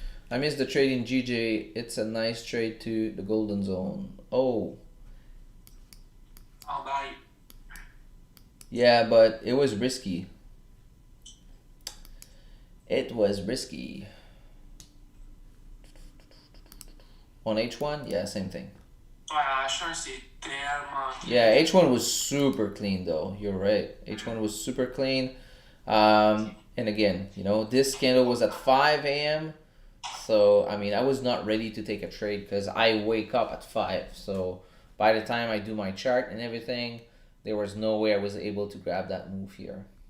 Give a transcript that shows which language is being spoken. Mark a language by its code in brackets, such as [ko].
[en] I missed the trade in GJ. It's a nice trade to the golden zone. Oh. I'll buy. Yeah, but it was risky. It was risky. On H1? Yeah, same thing. [fr] Ouais, H1 c'est tellement clean. [en] Yeah, H1 was super clean though. You're right. H1 was super clean. And again, you know, this candle was at 5 a.m. So, I mean, I was not ready to take a trade because I wake up at 5. So, by the time I do my chart and everything, there was no way I was able to grab that move here.